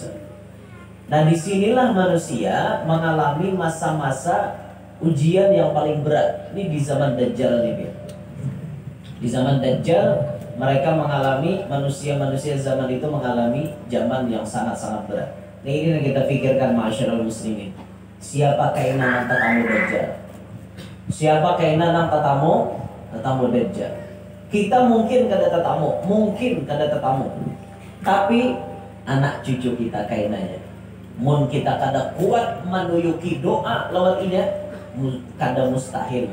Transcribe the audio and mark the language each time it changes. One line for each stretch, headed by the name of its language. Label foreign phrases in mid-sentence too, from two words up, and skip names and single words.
Indonesian: Nah disinilah manusia mengalami masa-masa ujian yang paling berat. Ini di zaman Dajjal nih. Di zaman Dajjal mereka mengalami, manusia-manusia zaman itu mengalami zaman yang sangat-sangat berat. Nah ini yang kita pikirkan masyarakat muslimin.
Banjar: Siapa kainan tetamu Dajjal? Siapa kainan nang tetamu Dajjal? Kita mungkin kada tetamu, tapi anak cucu kita kainannya. Mun kita kada kuat menuyuki doa lewat ini, kada mustahil.